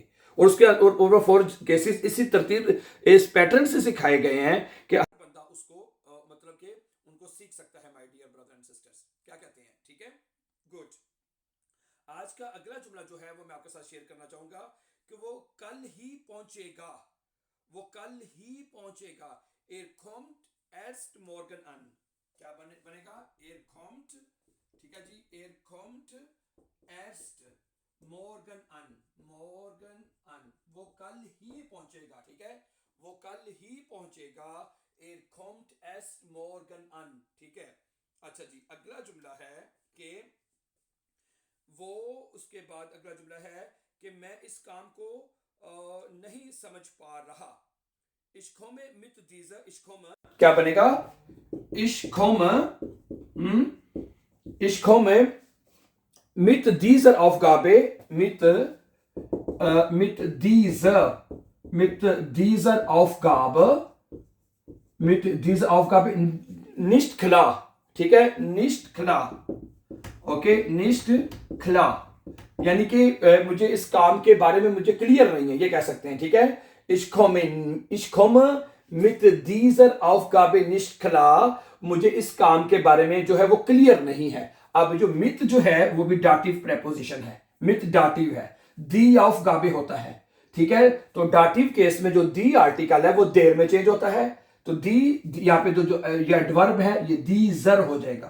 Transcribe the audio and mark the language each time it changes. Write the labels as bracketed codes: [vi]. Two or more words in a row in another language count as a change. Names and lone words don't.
[hi] और उसके और 4 केसेस इसी तरतीब, इस पैटर्न से सिखाए गए हैं कि हर बंदा उसको मतलब कि उनको सीख सकता है। [en] my dear brother and sisters, क्या कहते हैं? [hi] ठीक है, गुड। आज का अगला जुमला जो है वो मैं आपके साथ शेयर करना चाहूंगा कि वो कल ही पहुंचेगा, वो कल ही पहुंचेगा। [de] Er kommt erst morgen an, [hi] क्या बनेगा? [de] Er kommt, [hi] ठीक है जी, [de] er kommt erst morgen an, morgen an, [hi] वो कल ही पहुंचेगा, ठीक है। वो कल ही पहुंचेगा, [de] er kommt erst morgen an, [hi] ठीक है। अच्छा जी, अगला जुमला है कि वो, उसके बाद अगला जुमला है कि मैं इस काम को नहीं समझ पा रहा। क्या बनेगा? [de] Ich komme mit dieser Aufgabe, mit dieser Aufgabe nicht klar. [hi] ठीक है, [de] nicht klar. [hi] ओके, [de] nicht klar [hi] यानी कि मुझे इस काम के बारे में मुझे क्लियर नहीं है, ये कह सकते हैं. ठीक है, [de] ich komme mit dieser Aufgabe nicht klar. [hi] मुझे इस काम के बारे में जो है वो क्लियर नहीं है. अब जो mit जो है वो भी [en] dative preposition [hi] है. mit डाटिव है, [de] die Aufgabe [hi] होता है. ठीक है, तो [en] dative case [hi] में जो die आर्टिकल है वो देर में चेंज होता है. तो die यहाँ पे जो ये एडवर्ब है ये dieser हो जाएगा.